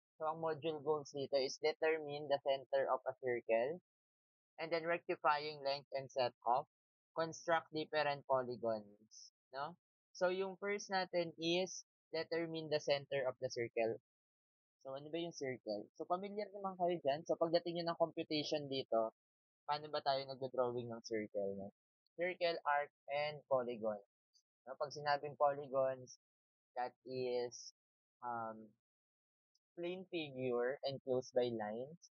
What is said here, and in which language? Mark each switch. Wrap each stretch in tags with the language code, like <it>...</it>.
<en>So, ang module goals dito is determine the center of a circle, and then rectifying length and set off, construct different polygons, no? So, yung first natin is determine the center of the circle.</en> <tl>So, ano ba yung circle? So, familiar naman kayo dyan. So, pagdating nyo ng computation dito, paano ba tayo nag-drawing ng circle, no?</tl> <en>Circle, arc, and polygon. No?</en> <tl>Pag sinabing polygons,</tl> <en>that is um, plane figure enclosed by lines.</en>